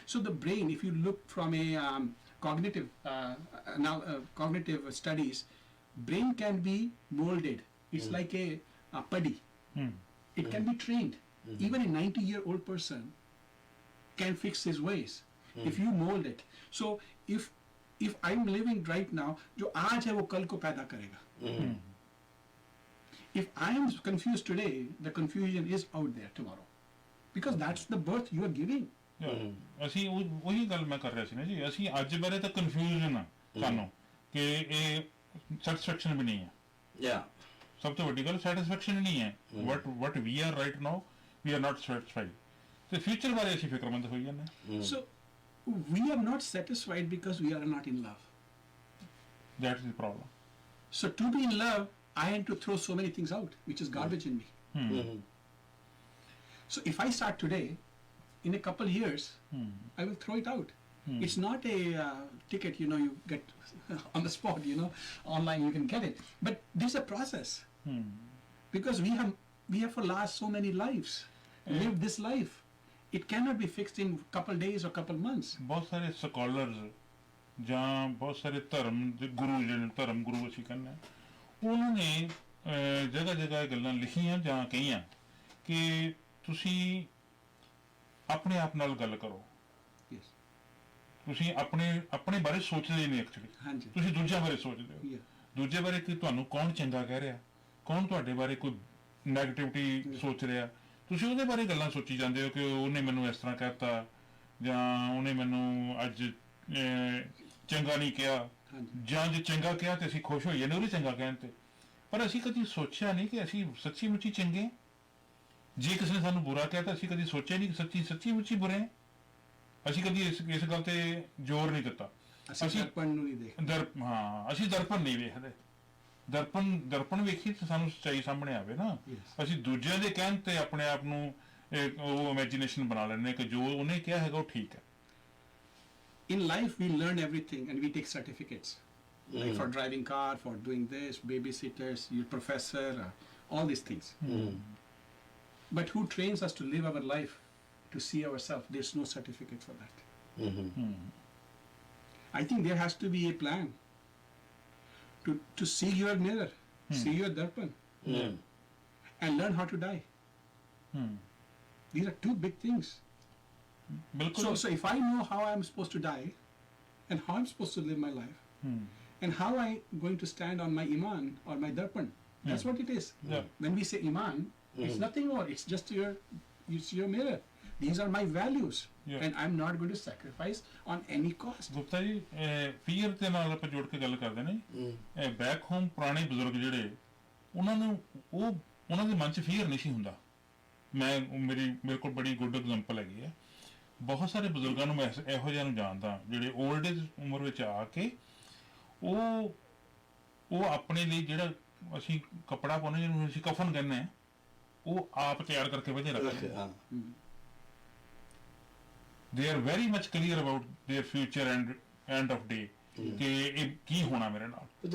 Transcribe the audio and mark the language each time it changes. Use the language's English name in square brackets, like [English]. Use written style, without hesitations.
[English] So the brain, if you look from a cognitive cognitive studies, brain can be molded. It's like a putty. It can be trained. Even a 90-year-old person can fix his ways if you mold it. So if I'm living right now, [Hindi] जो आज है वो कल को पैदा करेगा. [English] If I am confused today, the confusion is out there tomorrow, because that's the birth you are giving. [Punjabi] ਅਸੀਂ ਉਹੀ ਗੱਲ ਮੈਂ ਕਰ ਰਿਹਾ ਸੀ ਨਾ ਜੀ, ਅਸੀਂ ਅੱਜ ਬਾਰੇ ਤਾਂ ਕਨਫਿਊਜ਼ਨ ਆ ਸਾਨੂੰ ਕਿ ਇਹ ਸੈਟੀਸਫੈਕਸ਼ਨ ਵੀ ਨਹੀਂ ਹੈ. [English] Yeah. [Punjabi] ਸਭ ਤੋਂ ਵੱਡੀ ਗੱਲ ਸੈਟੀਸਫੈਕਸ਼ਨ ਨਹੀਂ ਹੈ. [English] what we are right now, we are not satisfied. [Punjabi] ਤੇ ਫਿਊਚਰ ਬਾਰੇ ਅਸੀਂ ਫਿਕਰਮੰਦ ਹੋਈ ਜਾਂਦੇ ਹਾਂ. [English] So we are not satisfied because we are not in love. That is the problem. So to be in love, I had to throw so many things out, which is garbage in me. So if I start today, in a couple years, I will throw it out. It's not a ticket, you get on the spot, online you can get it. But there's a process. Because we have for last so many lives, lived this life. It cannot be fixed in couple days or couple months. [Punjabi] ਬਹੁਤ ਸਾਰੇ scholars ਜਾਂ ਬਹੁਤ ਸਾਰੇ ਧਰਮ ਦੇ ਗੁਰੂ, ਜਿਹੜੇ ਧਰਮ ਗੁਰੂ ਅਸੀਂ ਕਹਿੰਦੇ, ਉਹਨਾਂ ਨੇ ਜਗ੍ਹਾ ਜਗ੍ਹਾ ਗੱਲਾਂ ਲਿਖੀਆਂ ਜਾਂ ਕਹੀਆਂ ਕਿ ਤੁਸੀਂ ਆਪਣੇ ਆਪ ਨਾਲ ਗੱਲ ਕਰੋ. [English] Yes. [Punjabi] ਤੁਸੀਂ ਆਪਣੇ ਬਾਰੇ ਸੋਚਦੇ ਨਹੀਂ ਐਕਚੁਅਲੀ. ਹਾਂਜੀ. ਤੁਸੀਂ ਦੂਜਿਆਂ ਬਾਰੇ ਸੋਚਦੇ ਹੋ. [English] Yeah. [Punjabi] ਦੂਜੇ ਬਾਰੇ ਕਿ ਤੁਹਾਨੂੰ ਕੌਣ ਚੰਗਾ ਕਹਿ ਰਿਹਾ, ਕੌਣ ਤੁਹਾਡੇ ਬਾਰੇ ਕੋਈ ਨੈਗੇਟਿਵਿਟੀ ਸੋਚ ਰਿਹਾ, ਤੁਸੀਂ ਉਹਦੇ ਬਾਰੇ ਗੱਲਾਂ ਸੋਚੀ ਜਾਂਦੇ ਹੋ ਕਿ ਉਹਨੇ ਮੈਨੂੰ ਇਸ ਤਰ੍ਹਾਂ ਕਹਿਤਾ ਜਾਂ ਉਹਨੇ ਮੈਨੂੰ ਅੱਜ ਚੰਗਾ ਨਹੀਂ ਕਿਹਾ, ਜਾਂ ਜੇ ਚੰਗਾ ਕਿਹਾ ਤੇ ਅਸੀਂ ਖੁਸ਼ ਹੋਈ ਜਾਂਦੇ ਉਹਨੇ ਚੰਗਾ ਕਹਿਣ ਤੇ. ਪਰ ਅਸੀਂ ਕਦੀ ਸੋਚਿਆ ਨਹੀਂ ਕਿ ਅਸੀਂ ਸੱਚੀ ਮੁੱਚੀ ਚੰਗੇ. ਜੇ ਕਿਸੇ ਨੇ ਸਾਨੂੰ ਬੁਰਾ ਕਿਹਾ ਤਾਂ ਅਸੀਂ ਕਦੀ ਸੋਚਿਆ ਨਹੀਂ ਕਿ ਸੱਚੀ ਮੁੱਚੀ ਬੁਰੇ ਹਾਂ. ਅਸੀਂ ਕਦੀ ਇਸ ਗੱਲ ਤੇ ਜ਼ੋਰ ਨਹੀਂ ਦਿੱਤਾ. ਅਸੀਂ ਦਰਪਣ ਨੂੰ ਨਹੀਂ ਦੇਖਦੇ. ਅਸੀਂ ਦਰਪਣ ਨਹੀਂ ਵੇਖਦੇ. ਦਰਪਣ ਵੇਖੀ ਤਾਂ ਸਾਨੂੰ ਸੱਚਾਈ ਸਾਹਮਣੇ ਆਵੇ ਨਾ. ਅਸੀਂ ਦੂਜਿਆਂ ਦੇ ਕਹਿਣ ਤੇ ਆਪਣੇ ਆਪ ਨੂੰ ਉਹ ਇਮੇਜਿਨੇਸ਼ਨ ਬਣਾ ਲੈਂਦੇ ਕਿ ਜੋ ਉਹਨੇ ਕਿਹਾ ਹੈਗਾ ਉਹ ਠੀਕ ਹੈ. [English] In life, we learn everything and we take certificates, like for driving car, for doing this, babysitters, your professor, all these things. But who trains us to live our life, to see ourselves? There's no certificate for that. I think there has to be a plan to see your mirror, see your darpan, and learn how to die. These are two big things. So if I know how I'm supposed to die and how I'm supposed to live my life and how I'm going to stand on my iman or my darpan, that's what it is. When we say iman, it's nothing more. It's just your mirror. These are my values and I'm not going to sacrifice on any cost. [Punjabi] Gupta ji, fear ਦੇ ਨਾਲ ਆਪਾਂ ਜੋੜ ਕੇ ਗੱਲ ਕਰਦੇ ਨੇ. Back home ਪੁਰਾਣੇ ਬਜ਼ੁਰਗ ਜਿਹੜੇ, ਉਹਨਾਂ ਦੇ ਮਨ 'ਚ ਫੀਅਰ ਨਹੀਂ ਸੀ ਹੁੰਦਾ. ਮੇਰੇ ਕੋਲ ਬੜੀ ਗੁੱਡ ਐਗਜ਼ਾਮਪਲ ਹੈਗੀ ਹੈ. ਬਹੁਤ ਸਾਰੇ ਬਜ਼ੁਰਗਾਂ ਨੂੰ ਮੈਂ ਇਹੋ ਜਿਹਾ ਨੂੰ ਜਾਣਦਾ ਜਿਹੜੇ 올ਡ ਏਜ ਉਮਰ ਵਿੱਚ ਆ ਕੇ ਉਹ ਆਪਣੇ ਲਈ ਜਿਹੜਾ ਅਸੀਂ ਕੱਪੜਾ ਪਾਉਂਦੇ ਜਿਹਨੂੰ ਅਸੀਂ ਕਫਨ ਕਹਿੰਦੇ ਹਾਂ, ਉਹ ਆਪ ਤਿਆਰ ਕਰਕੇ ਵਧੀਆ ਰੱਖਦੇ. [English] They are very much clear about their future and end of day [Punjabi] ਕਿ ਇਹ ਕੀ ਹੋਣਾ ਮੇਰੇ ਨਾਲ.